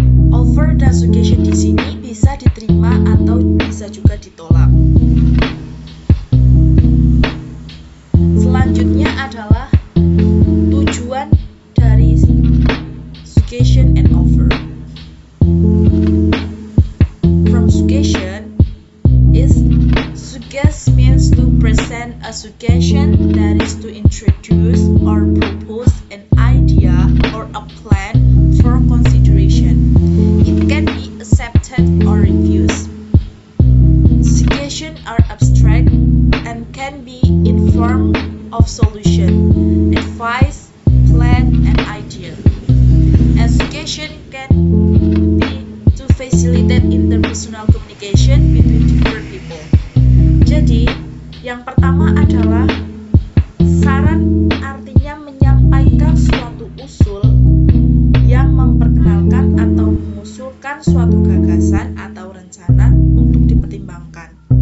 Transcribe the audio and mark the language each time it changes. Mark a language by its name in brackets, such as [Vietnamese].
[Indonesian] Offer dan suggestion di sini bisa diterima atau bisa juga ditolak. Selanjutnya adalah tujuan dari suggestion and offer. [English] From suggestion is suggest means to present a suggestion, that is to introduce or propose an idea or a plan for consideration. It can be accepted or refused. Suggestions are abstract and can be in form of solution, advice, plan, and idea. And suggestion can be to facilitate interpersonal communication between different people. [Indonesian] Jadi, yang pertama adalah saran, artinya menyampaikan suatu usul yang memperkenalkan atau mengusulkan suatu gagasan atau rencana untuk dipertimbangkan.